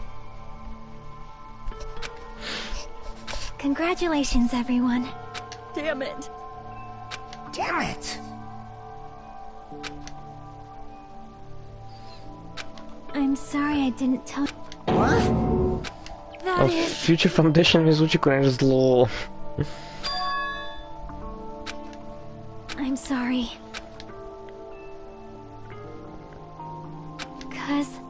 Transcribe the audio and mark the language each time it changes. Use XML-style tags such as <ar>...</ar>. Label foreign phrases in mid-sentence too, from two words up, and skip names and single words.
<en>Congratulations, everyone. Damn it. Damn it! I'm sorry I didn't tell you. What? That is...</en> <hr>Future Foundation mi zvuči kao nešto zlo.</hr> <en>I'm sorry. 'Cause...</en>